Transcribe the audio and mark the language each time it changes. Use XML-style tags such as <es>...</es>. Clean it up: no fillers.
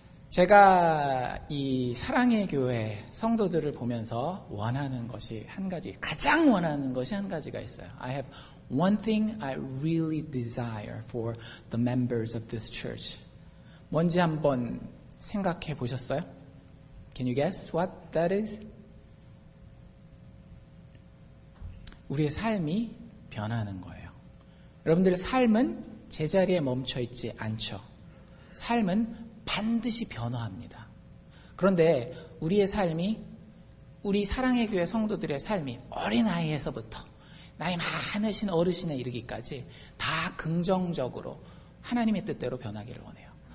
<ko>제가 이 사랑의 교회 성도들을 보면서 원하는 것이 한 가지, 가장 원하는 것이 한 가지가 있어요.</ko> <en>I have one thing I really desire for the members of this church.</en> <ko>뭔지 한번 생각해 보셨어요?</ko> <en>Can you guess what that is?</en> <ko>우리의 삶이 변하는 거예요. 여러분들의 삶은 제자리에 멈춰 있지 않죠. 삶은 반드시 변화합니다. 그런데 우리의 삶이, 우리 사랑의 교회 성도들의 삶이 어린아이에서부터 나이 많으신 어르신에 이르기까지 다 긍정적으로 하나님의 뜻대로 변하기를 원해요.</ko>